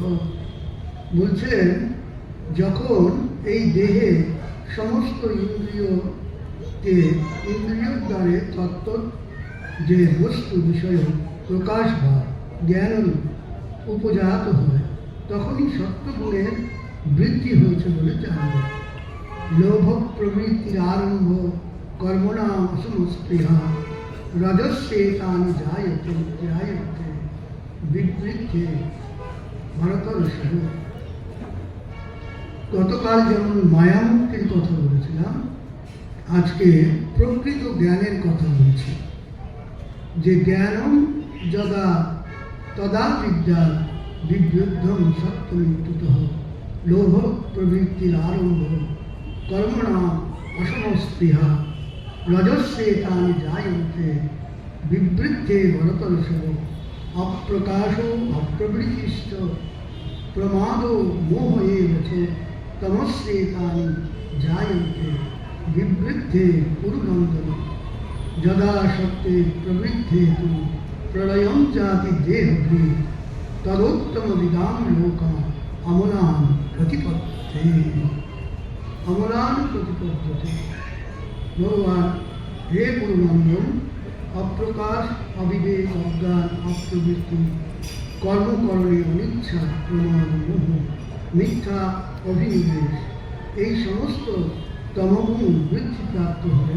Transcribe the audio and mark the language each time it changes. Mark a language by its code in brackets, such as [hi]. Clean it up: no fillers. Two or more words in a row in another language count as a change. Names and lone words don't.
[bn] বলছেন, যখন এই দেহে সমস্ত ইন্দ্রিয় দ্বারে তত্ত্ব যে বস্তু বিষয় প্রকাশ বা জ্ঞান উপজাত হয়, তখনই সত্যগুণের বৃদ্ধি হয়েছে বলে জানবে। [sa] লোভ প্রবৃত্তির আরম্ভ कर्मणाम् असमस्पृहा रजस्येतानि जायते जायते विवृद्धे भरतर्षभ। [bn] গতকাল যেমন মায়ামুক্তির কথা বলেছিলাম, আজকে প্রকৃত জ্ঞানের কথা বলছি। [sa] যে জ্ঞানম যদা তদা বিদ্যা বিবৃদ্ধম সত্যমৃত্যুতঃ লোভ প্রবৃত্তির আরম্ভ কর্মণাম অসমস্পৃহা রজস্যেতানি জায়ন্তে বিবৃদ্ধে ভরতর্ষভ। অপ্রকাশো অপ্রবৃত্তিশ্চ প্রমাদো মোহ এব চ তমস্যেতানি জায়ন্তে বিবৃদ্ধে কুরুনন্দন। যদা সত্যে প্রবৃদ্ধে তু প্রলয়ং জাতি দেহভৃ তদোত্তম বিদাম লোকা অমলান প্রতিপদ্যতে। অমলান প্রতিপদ্যতে। [bn] ভগবান হে গুরুনন্দন, অপ্রকাশ অবিবেক অজ্ঞান অপ্রবৃত্তি কর্মকরণে অনিচ্ছা প্রমাণ মোহ মিথ্যা অভিনিবেশ এই সমস্ত তমগুণ বৃদ্ধিপ্রাপ্ত হয়।